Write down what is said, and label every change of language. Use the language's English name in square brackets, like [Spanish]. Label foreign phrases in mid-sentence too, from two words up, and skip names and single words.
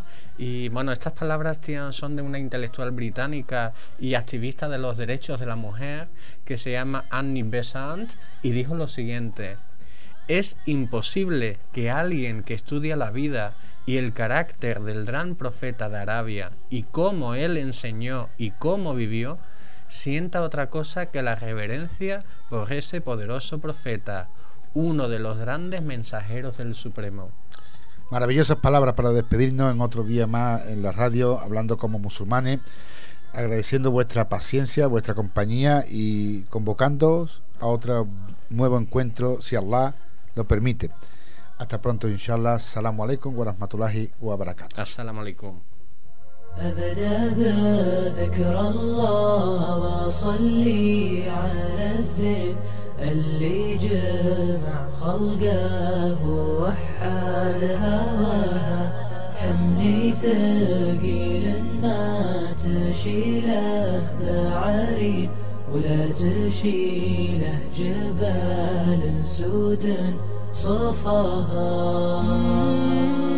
[Spanish] Y bueno, estas palabras son de una intelectual británica y activista de los derechos de la mujer que se llama Annie Besant, y dijo lo siguiente: es imposible que alguien que estudia la vida y el carácter del gran profeta de Arabia y cómo él enseñó y cómo vivió, sienta otra cosa que la reverencia por ese poderoso profeta, uno de los grandes mensajeros del Supremo. Maravillosas palabras para despedirnos en otro día más en la radio, hablando como musulmanes, agradeciendo vuestra paciencia, vuestra compañía y convocándoos a otro nuevo encuentro, si Allah lo permite. Hasta pronto, inshallah. [Arabic] السلام عليكم ورحمة الله وبركاته. السلام عليكم. أبدأ بذكر الله وصلي على الزين اللي جمع خلقه ووحد هواه، حملي ثقيل ما تشيله بعرين ولا تشيله جبال سود صفاها.